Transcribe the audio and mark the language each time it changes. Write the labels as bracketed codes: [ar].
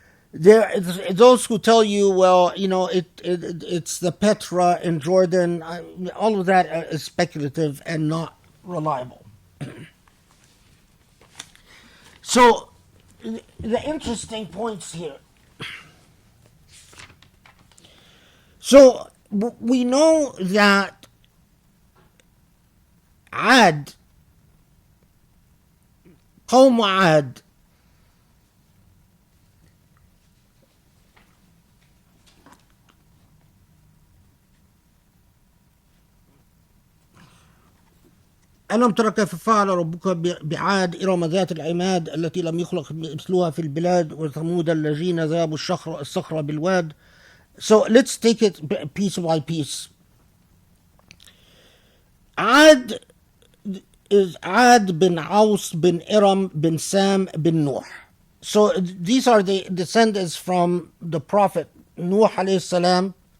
[en] There, those who tell you, well, it's the Petra in Jordan. All of that is speculative and not reliable. So, the interesting points here So we know that Ad, [ar] قوم عاد, ألم تر كيف فعل ربك بعاد إرم ذات العماد التي لم يخلق مثلها في البلاد وثمود الذين ذابوا الصخر بالواد. [en] So let's take it piece by piece. Ad is Ad bin Aus bin Iram bin Sam bin Nuh. So these are the descendants from the Prophet Nuh alayhi salam.